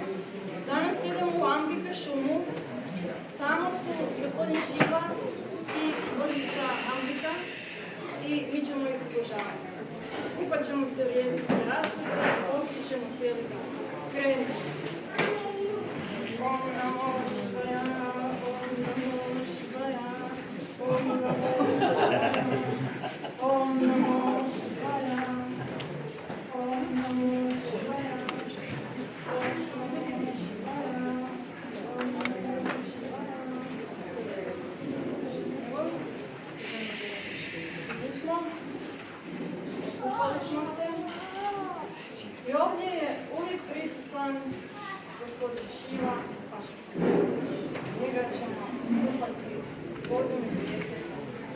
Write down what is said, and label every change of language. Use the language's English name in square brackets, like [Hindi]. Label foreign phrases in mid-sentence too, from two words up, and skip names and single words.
[Croatian] Danas idemo u Ambika šumu. Tamo su gospodin Šiva i gospođa Ambika i mi ćemo ih obožavati. Kupat ćemo se u rijeku terasu, postići ćemo cijeli dan. Krenimo. [Sanskrit] Om namo Šivaya, Om namo Šivaya, Om namo Šivaya, Om namo Šivaya, Om namo Šivaya, Om namo Šivaya. [Croatian] Kupali smo se i ovdje je uvijek prisutan gospodin Šiva, njega ćemo kupati vodom iz rijeke Save.